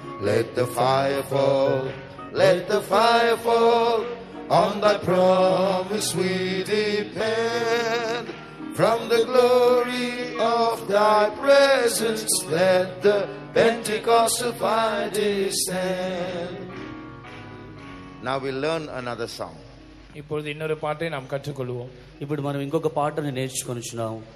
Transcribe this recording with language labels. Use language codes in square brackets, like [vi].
[en] Let the fire fall, let the fire fall, on thy promise we depend. From the glory of thy presence, let the Pentecostal fire descend. Now we learn another song. [ta] இப்பொழுது இன்னொரு பாட்டை நாம் கற்றுக்கொள்வோம். [te] ఇప్పుడు మనం ఇంకొక పాటను నేర్చుకొనుచున్నాం.